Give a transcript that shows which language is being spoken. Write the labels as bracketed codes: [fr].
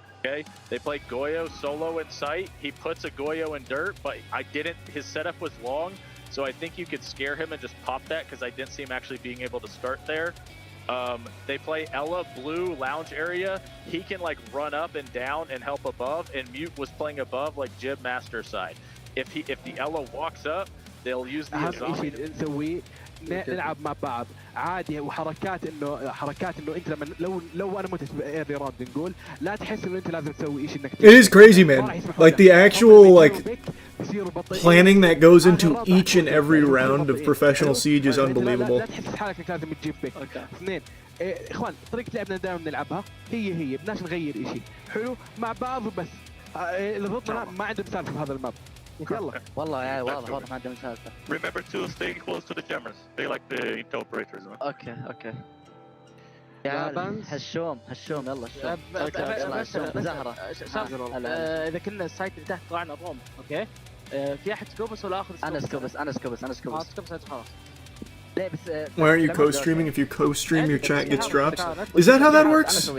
[en] Okay, they play Goyo solo in sight. He puts a Goyo in dirt, but his setup was long, so I think you could scare him and just pop that because I didn't see him actually being able to start there. They play Ella blue lounge area. He can like run up and down and help above, and Mute was playing above like Jib master side. If the Ella walks up, they'll use the [ar] أهم شيء نسويه نلعب مع بعض عادي وحركات انه انت لو انا مت [en] early round [ar] نقول لا تحس انه انت لازم تسوي شيء انك [en] It is crazy, man. Like the actual planning that goes into each and every round of professional Siege is unbelievable. [ar] لا تحس حالك انك لازم تجيب بيك. اثنين اخوان طريقة لعبنا دائما نلعبها هي بدناش نغير شيء حلو مع بعض وبس اللي ضدنا ما عندهم سالفه في هذا الماب. يلا. والله يا واضح ما عندهم سالفه. [en] Remember to stay close to the jammers. They like the intel operators. [ar] اوكي. يا هشوم يلا هشوم. زهرة. اذا كنا السايت اللي تحت طلعنا بوم، اوكي؟ في احد سكوبس ولا اخذ سكوبس؟ انا سكوبس. سكوبس خلاص. [en] Why aren't you co-streaming? If you co-stream, your chat gets drops. Is that how that works?